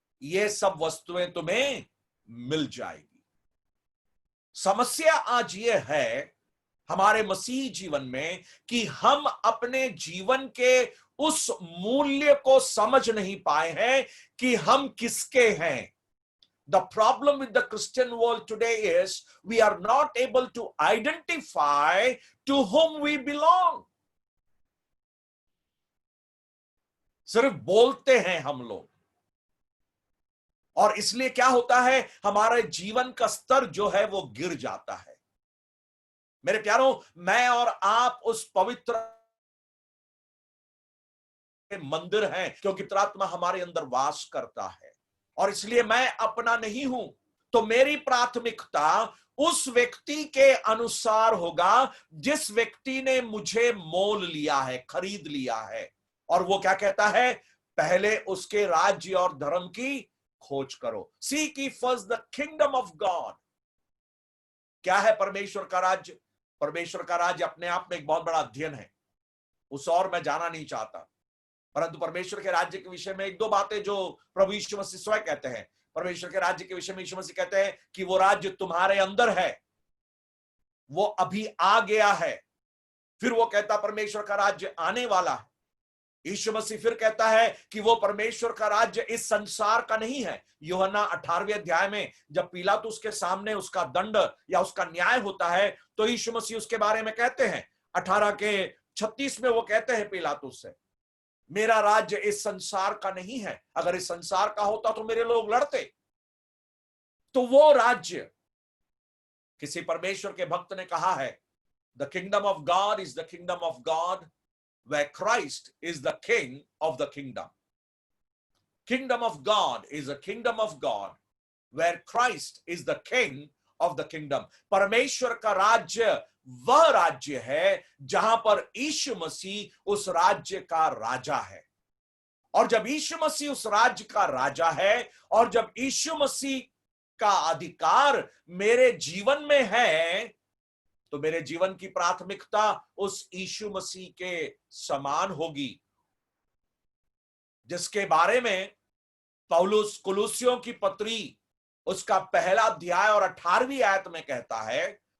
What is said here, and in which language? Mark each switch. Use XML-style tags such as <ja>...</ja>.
<hi>ये सब वस्तुएं तुम्हें मिल जाएगी। समस्या आज ये है हमारे मसीह जीवन में कि हम अपने जीवन के उस मूल्य को समझ नहीं पाए हैं कि हम किसके हैं।</hi> <en>The problem with the Christian world today is we are not able to identify to whom we belong.</en> <hi>सिर्फ बोलते हैं हम लोग, और इसलिए क्या होता है, हमारे जीवन का स्तर जो है वो गिर जाता है। मेरे प्यारों, मैं और आप उस पवित्र मंदिर हैं, क्योंकि पवित्र आत्मा हमारे अंदर वास करता है, और इसलिए मैं अपना नहीं हूं। तो मेरी प्राथमिकता उस व्यक्ति के अनुसार होगा जिस व्यक्ति ने मुझे मोल लिया है, खरीद लिया है। और वो क्या कहता है? पहले उसके राज्य और धर्म की खोज करो।</hi> <en>Seek ye first the kingdom of God।</en> <hi>क्या है परमेश्वर का राज्य? परमेश्वर का राज्य अपने आप में एक बहुत बड़ा अध्ययन है, उस और मैं जाना नहीं चाहता, परंतु परमेश्वर के राज्य के विषय में एक दो बातें जो प्रभु यीशु मसीह स्वयं कहते हैं। परमेश्वर के राज्य के विषय में यीशु मसीह कहते हैं कि वो राज्य तुम्हारे अंदर है, वो अभी आ गया है। फिर वो कहता परमेश्वर का राज्य आने वाला है। यीशु मसीह फिर कहता है कि वो परमेश्वर का राज्य इस संसार का नहीं है। यूहन्ना 18वें अध्याय में जब पिलातुस के सामने उसका दंड या उसका न्याय होता है, तो यीशु मसीह उसके बारे में कहते हैं, 18:36 में वो कहते हैं पिलातुस से, मेरा राज्य इस संसार का नहीं है, अगर इस संसार का होता तो मेरे लोग लड़ते। तो वो राज्य, किसी परमेश्वर के भक्त ने कहा है,</hi> <en>The kingdom of God is the kingdom of God where Christ is the king of the kingdom. Kingdom of God is a kingdom of God where Christ is the king of the kingdom.</en> <hi>परमेश्वर का राज्य वह राज्य है जहां पर यीशु मसीह उस राज्य का राजा है। और जब यीशु मसीह उस राज्य का राजा है, और जब यीशु मसीह का अधिकार मेरे जीवन में है, तो मेरे जीवन की प्राथमिकता उस यीशु मसीह के समान होगी, जिसके बारे में पौलुस कुलुसियों की पत्री उसका पहला अध्याय और 18वीं आयत में कहता है।</hi>